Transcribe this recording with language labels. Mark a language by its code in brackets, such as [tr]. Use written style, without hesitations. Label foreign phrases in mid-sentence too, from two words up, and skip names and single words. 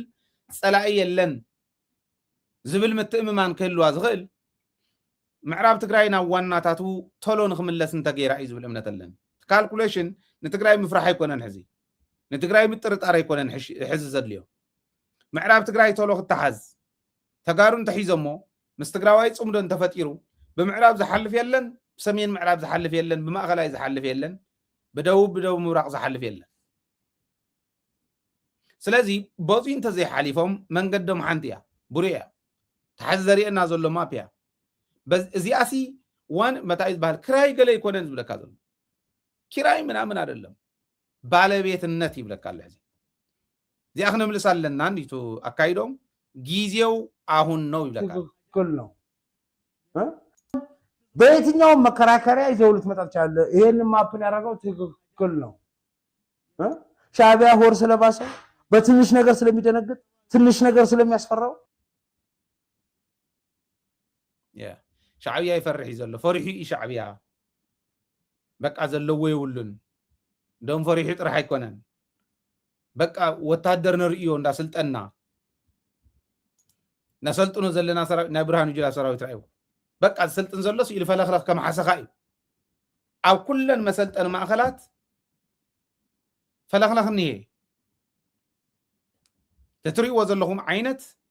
[ti] ፀላኢ የለን ዝብል ምትእምማን ክህልዋ ዝኽእል ምዕራብ ትግራይ ናብ ዋናታቱ ቶሎ ንክምለስ እንተገይራ እዩ ዝብል እምነት ኣለኒ። ካልኩሌሽን ንትግራይ ምፍራሕ ኣይኮነን ሕዚ ንትግራይ ምጥርጣር ኣይኮነን ሕዚ ዘድልዮ ምዕራብ ትግራይ ቶሎ ክትሓዝ ተጋሩ እንተሒዞሞ ምስ ትግራዋይ ፅምዶ እንተፈጢሩ ብምዕራብ ዝሓልፍ የለን፣ ብሰሜን ምዕራብ ዝሓልፍ የለን፣ ብማእኸላይ ዝሓልፍ የለን፣ ብደቡብ ምብራቅ ዝሓልፍ የለን። ስለዚ ቦፂ እንተዘይሓሊፎም መንገዶም ሓንቲ እያ ቡሩእ እያ ተሓዚ ዘርእየና ዘሎ ማፕ እያ። እዚኣሲ ዋን መታይ ዝበሃል ክራይ ገለ ይኮነን ዝብለካ ዘሎ [am] ኪራይ ምናምን አይደለም [ti] ባለቤትነት ይብለካ ኣሎ። ሕዚ እዚኣ ክነምልስ ኣለና እንዲቱ ኣካይዶም [am] ጊዜው አሁን ነው [ti] ይብለካ [am] ትክክል ነው። በየትኛውም መከራከሪያ ይዘው ልትመጣ ትችላለህ። ይሄን ማፕን ያደረገው ትክክል ነው። ሻዕቢያ ሆር ስለባሰው በትንሽ ነገር ስለሚደነግጥ ትንሽ ነገር ስለሚያስፈራው [ti] ሻዕቢያ ይፈርሕ ዘሎ ፈሪሑ ሻዕቢያ በቃ ዘለዎ ይውልን ደም ፈሪሑ ጥራሕ አይኮነን በቃ ወታደር ነርእዮ እንዳስልጠና ነሰልጥኑ ዘለና ሰራዊት ናይ ብርሃኑ ጁላ ሰራዊት ራእዩ በቃ ስልጥን ዘሎስ ኢሉ ፈለኽለኽ ከመሓሰኻ እዩ ኣብ ኩለን መሰልጠን ማእኸላት ፈለኽለኽ እኒሄ ተትሪእዎ ዘለኹም ዓይነት